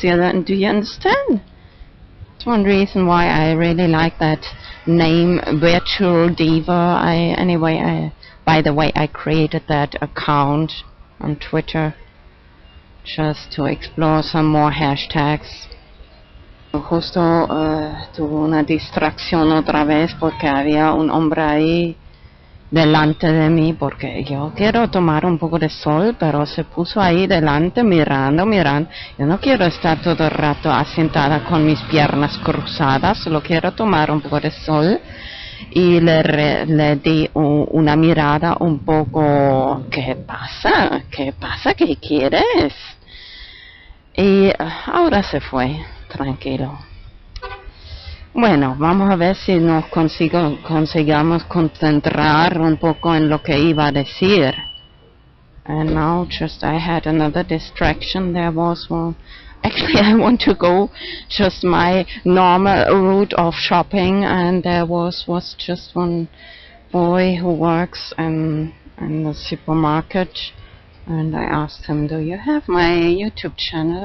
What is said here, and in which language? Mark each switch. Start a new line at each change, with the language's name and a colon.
English: Yeah, do you understand? That's one reason why I really like that name, Virtual Diva. By the way, I created that account on Twitter just to explore some more hashtags.
Spanish: Justo tuve una distracción otra vez porque había un hombre ahí delante de mí, porque yo quiero tomar un poco de sol, pero se puso ahí delante mirando. Yo no quiero estar todo el rato asentada con mis piernas cruzadas, solo quiero tomar un poco de sol. Y le di una mirada un poco, ¿qué pasa? ¿Qué quieres? Y ahora se fue, tranquilo. Bueno, vamos a ver si nos consigamos concentrar un poco en lo que iba a decir.
English: And now I had another distraction. There was one. Actually, I want to go just my normal route of shopping, and there was just one boy who works in the supermarket, and I asked him, "Do you have my YouTube channel?"